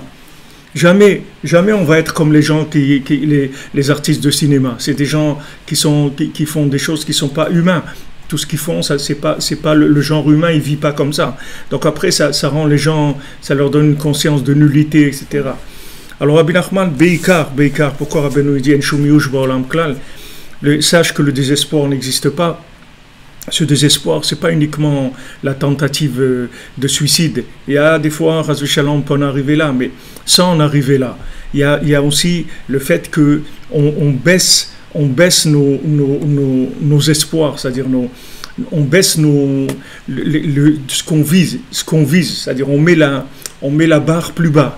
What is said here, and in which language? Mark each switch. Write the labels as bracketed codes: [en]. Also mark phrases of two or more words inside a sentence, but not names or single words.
[fr] Jamais on va être comme les gens les artistes de cinéma. C'est des gens qui font des choses qui ne sont pas humains. Tout ce qu'ils font, c'est pas le genre humain, il ne vit pas comme ça. Donc après, ça rend les gens, ça leur donne une conscience de nullité, etc. Alors Rabbi Nachman, Beikar, pourquoi Rabbeinu dit [he] אין שום יאוש בעולם כלל, [fr] sache que le désespoir n'existe pas. Ce désespoir, ce n'est pas uniquement la tentative de suicide. Il y a des fois, Ras Shalom, on peut en arriver là, mais sans en arriver là, il y a aussi le fait qu'on baisse nos espoirs, c'est-à-dire on baisse ce qu'on vise, c'est-à-dire on met la barre plus bas.